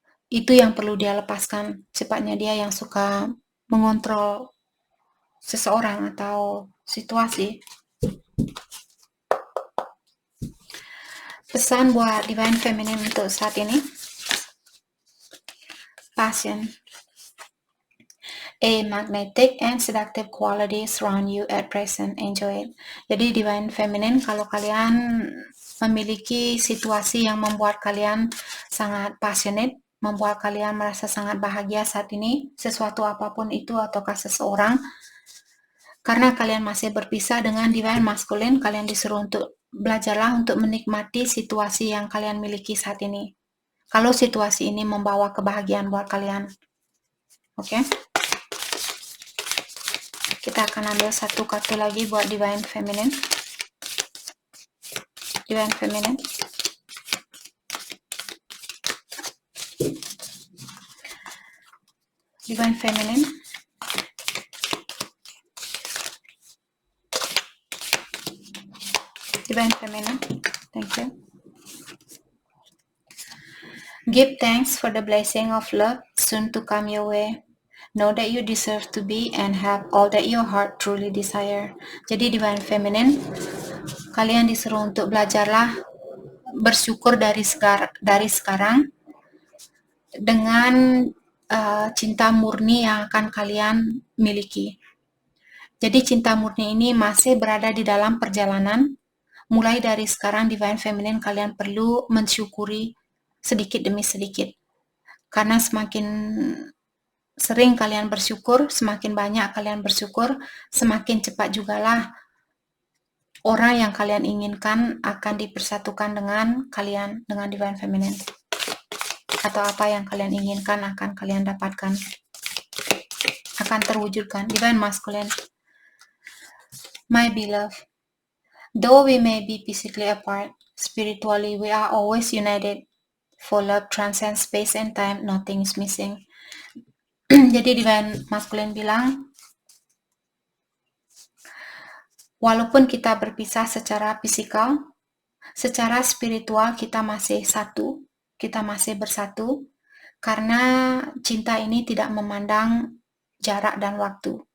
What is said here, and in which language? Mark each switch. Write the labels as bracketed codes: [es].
[id] Itu yang perlu dia lepaskan. Sifatnya dia yang suka mengontrol seseorang atau situasi. Pesan buat Divine Feminine untuk saat ini. [en] Passion. A magnetic and seductive quality surround you at present. Enjoy it. [id] Jadi Divine Feminine, kalau kalian memiliki situasi yang membuat kalian sangat passionate, membuat kalian merasa sangat bahagia saat ini, sesuatu apapun itu ataukah seseorang, karena kalian masih berpisah dengan Divine Masculine, kalian disuruh untuk belajarlah untuk menikmati situasi yang kalian miliki saat ini. Kalau situasi ini membawa kebahagiaan buat kalian. Oke? Kita akan ambil satu kartu lagi buat Divine Feminine. [en] Divine Feminine. Divine Feminine. Divine Feminine. Thank you. Give thanks for the blessing of love soon to come your way. Know that you deserve to be and have all that your heart truly desire. [id] Jadi Divine Feminine, kalian disuruh untuk belajarlah bersyukur dari sekarang dengan cinta murni yang akan kalian miliki. Jadi cinta murni ini masih berada di dalam perjalanan. Mulai dari sekarang Divine Feminine kalian perlu mensyukuri sedikit demi sedikit. Karena semakin sering kalian bersyukur, semakin banyak kalian bersyukur, semakin cepat jugalah orang yang kalian inginkan akan dipersatukan dengan kalian, dengan Divine Feminine. Atau apa yang kalian inginkan akan kalian dapatkan, akan terwujudkan. [en] Divine Masculine. My beloved, though we may be physically apart, spiritually we are always united. For love transcends space and time, nothing is missing. [id] Jadi Divine Masculine bilang, walaupun kita berpisah secara fisikal, secara spiritual kita masih satu, kita masih bersatu, karena cinta ini tidak memandang jarak dan waktu.